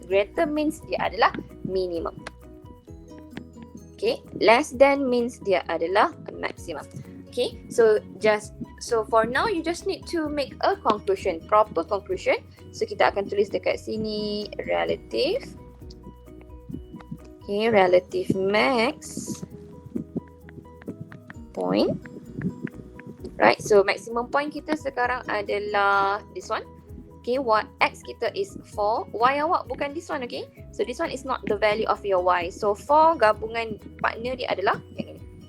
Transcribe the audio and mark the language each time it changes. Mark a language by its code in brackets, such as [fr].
[en] Greater means [ms] dia adalah minimum. [en] Okay, less than means [ms] dia adalah [en] maximum. Okay, so for now you just need to make a conclusion, proper conclusion. So kita akan tulis dekat sini relative. Okay, relative max point. Right, so maximum point [ms] kita sekarang adalah [en] this one. Okay, what x kita is 4. Y [ms] awak bukan [en] this one, okay? So this one is not the value of your y. [ms] So 4 gabungan partner dia adalah yang ini.